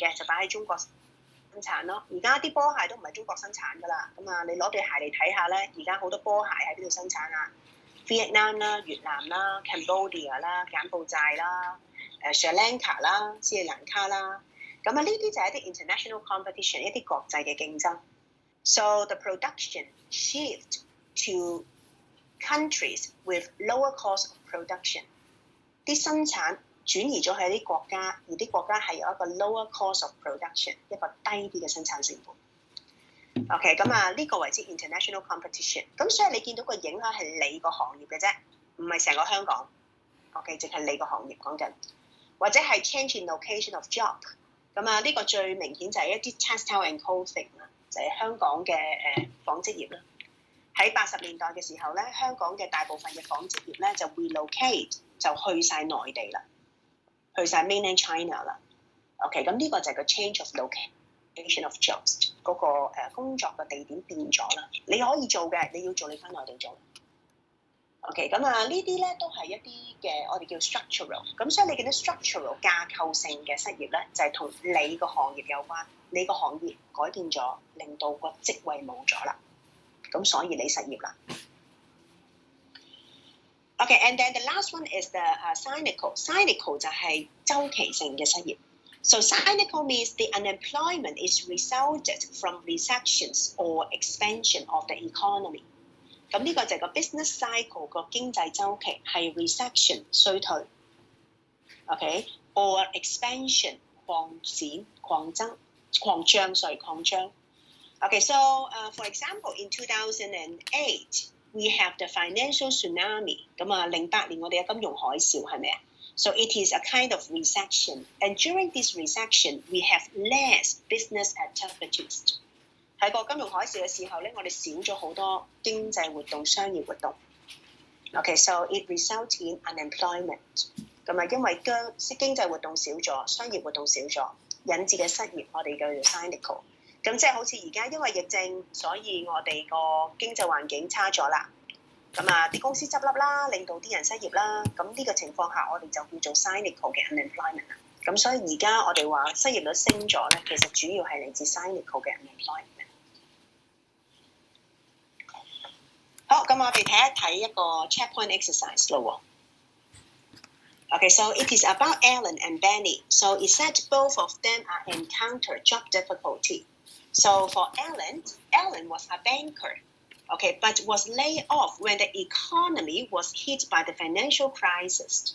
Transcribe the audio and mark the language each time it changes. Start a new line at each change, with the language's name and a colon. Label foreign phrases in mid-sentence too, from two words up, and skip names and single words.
Cantonese: 嘅就擺喺中國生產咯，而家啲波鞋都唔係中國生產噶啦，咁啊你攞對鞋嚟睇下咧，而家好多波鞋喺邊度生產啊 ？Vietnam 啦、越南啦、Cambodia 啦、柬埔寨啦、Sri Lanka 啦、斯里蘭卡啦，咁啊呢啲就係一啲
English: international competition，
Cantonese: 一啲國際嘅競爭。
English: So the production shift to countries with lower cost of production，
Cantonese: 啲生產轉移咗喺啲國家，而啲國家係有一個
English: lower cost of production，
Cantonese: 一個低啲嘅生產成本。OK， 咁啊呢個為之
English: international competition。
Cantonese: 咁所以你見到個影響係你個行業嘅啫，唔係成個香港。OK， 淨係你個行業講緊，或者係
English: change in location of job。
Cantonese: 咁啊呢個最明顯就係一啲
English: textile and clothing
Cantonese: 啦，就係香港嘅紡織業啦。喺80年代嘅時候咧，香港嘅大部分嘅紡織業咧就 relocate 就去晒內地啦。去晒
English: mainland China
Cantonese: 啦 ，OK， 咁呢個就係個
English: change of location location of jobs
Cantonese: 嗰個工作嘅地點變咗啦。你可以做嘅，你要做你翻內地做。OK， 咁呢啲咧都係一啲嘅我哋叫 structural。咁所以你見到 structural 架構性嘅失業咧，就係同你個行業有關。你個行業改變咗，令到個職位冇咗啦。咁所以你失業啦。
English: Okay, and then the last one is the cyclical. Cyclical
Cantonese: 就係周期性嘅失業。
English: So cyclical means the unemployment is resulted from recessions or expansion of the economy.
Cantonese: 咁呢個就係個
English: business cycle
Cantonese: 個經濟週期係
English: recession 衰退 ，OK or expansion
Cantonese: 擴展、擴張。
English: Okay, so for example, in 2008, we have the financial tsunami.
Cantonese: 咁08年我哋有金融海嘯係咪啊？
English: So it is a kind of recession, and during this recession, we have less business activities.
Cantonese: 喺個金融海嘯嘅時候咧，我哋少咗好多經濟活動、商業活動。
English: Okay, so it results in unemployment.
Cantonese: 咁因為經濟活動少咗，商業活動少咗，引致嘅失業，我哋叫做 cyclical。咁即係好似而家因為疫症，所以我哋個經濟環境差咗啦。咁啲公司執笠啦，令到啲人失業啦。咁呢個情況下，我哋就叫做 cyclical 嘅 unemployment 啦。咁所以而家我哋話失業率升咗咧，其實主要係嚟自 cyclical 嘅 unemployment。好，咁我哋睇一睇一個
English: checkpoint exercise
Cantonese: 咯。
English: Okay, so it is about Alan and Benny. So it said both of them are encounter job difficulty. So for Alan was a banker, okay, but was laid off when the economy was hit by the financial crisis.